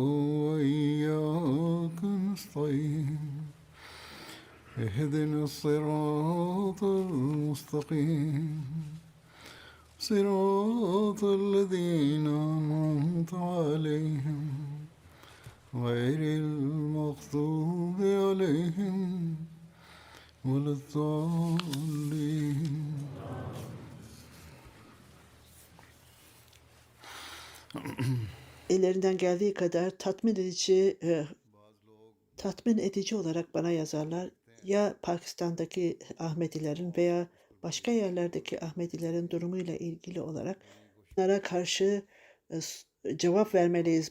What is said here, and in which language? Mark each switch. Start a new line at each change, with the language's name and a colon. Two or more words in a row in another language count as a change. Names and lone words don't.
Arabic: وإياك نستعين اهدنا الصراط المستقيم صراط الذين أنعمت عليهم غير المغضوب عليهم ولا الضالين.
Turkish: Ellerinden geldiği kadar tatmin edici olarak bana yazarlar. Ya Pakistan'daki Ahmedilerin veya başka yerlerdeki Ahmedilerin durumuyla ilgili olarak onlara karşı cevap vermeliyiz.